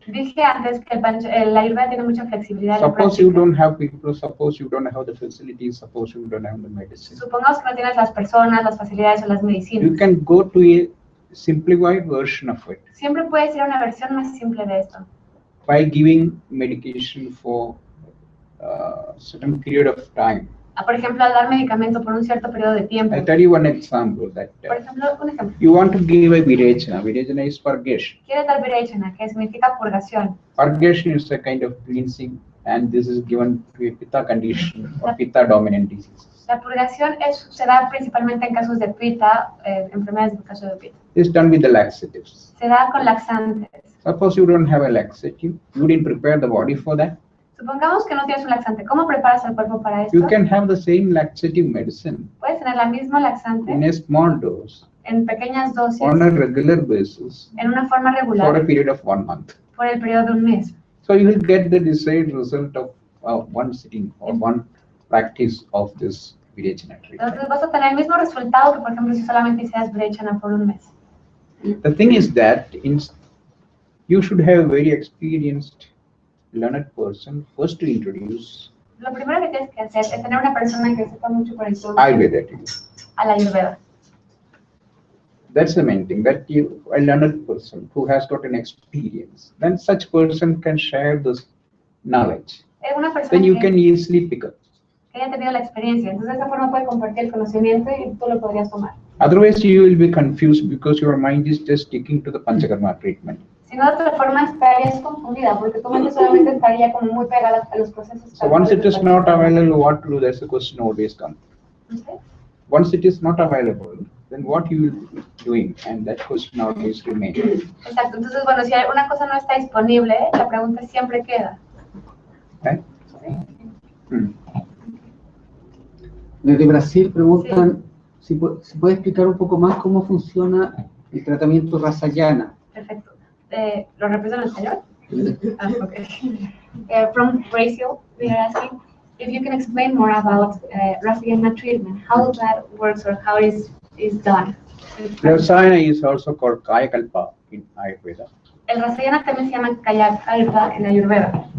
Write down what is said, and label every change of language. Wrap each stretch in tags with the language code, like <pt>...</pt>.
<es>Dije antes que el Ayurveda tiene mucha flexibilidad en la</es> <en>Suppose you</en> <es>práctica.</es> <en>don't have people, suppose you don't have the facilities, suppose you don't have the medicine.</en> <es>Supongamos que no tienes las personas, las facilidades o las</es> <en>You</en> <es>medicinas.</es> <en>can go to a simplified version of it</en> <es>Siempre puedes ir a una versión más simple de esto.</es> <en>by giving medication for a certain period of time.</en> <es>Por ejemplo, al dar medicamento por un cierto periodo de tiempo.</es> <en>I'll tell you one example that</en> <es>Por ejemplo, un ejemplo.</es> <en>you want to give a virechana. Virechana is purgation.</en> <es>Quieres dar virechana, que significa purgación.</es> <en>Purgation is a kind of cleansing, and this is given to a pitta condition or pitta dominant diseases.</en> <es>La purgación se da principalmente en casos de pita, enfermedades de caso de pita.</es> <en>It's done with the laxatives.</en> <es>Se da con laxantes.</es> <en>Suppose you don't have a laxative, you didn't prepare the body for that.</en> <es>Supongamos que no tienes un laxante. ¿Cómo preparas el cuerpo para esto?</es> <en>You can have the same laxative medicine</en> <es>Puedes tener la misma laxante</es> <en>in a small dose</en> <es>en pequeñas dosis,</es> <en>on a regular basis</en> <es>en una forma</es> <en>for a</en> <es>regular,</es> <en>period of 1 month.</en> <es>por el periodo de un mes.</es> <en>So you will get the desired result of one sitting or one practice of this virechana treatment.</en> <es>Entonces vas a tener el mismo resultado que, por ejemplo, si solamente hicieras virechana por un mes.</es> <en>The thing is that you should have a very experienced, learned person first to introduce</en> <es>Lo primero que tienes que hacer es tener una persona que sepa mucho para introducir</es> <en>Ayurveda to you.</en> <es>a la Ayurveda.</es> <en>That's the main thing, that you, a learned person who has got an experience, then such person can share this knowledge.</en> <es>Es una persona</es> <en>Then you</en> <es>que</es> <en>can easily pick up.</en> <es>haya tenido la experiencia. Entonces, de esa forma puede compartir el conocimiento y tú lo podrías tomar.</es> <en>Otherwise, you will be confused because your mind is just sticking to the Panchakarma treatment.</en> <es>Si no, de otra forma estarías confundida porque tu mente solamente estaría como muy pegada a los procesos.</es> <en>So once it is not available, what to do? That's the question always comes. Okay. Once it is not available, then what you will be doing? And that question always remains.</en> <es>Exacto, entonces, bueno, si una cosa no está disponible, la pregunta siempre queda.</es> <en>Right?</en> <es>Desde Brasil preguntan si puede explicar un poco más cómo funciona el tratamiento Rasayana. Perfecto. ¿Lo repito en español? Okay.</es> <en>From Brazil, we are asking if you can explain more about Rasayana treatment, how that works or how it is done. Rasayana is also called Kayakalpa in Ayurveda.</en> <es>El Rasayana también se llama Kayakalpa en Ayurveda.</es>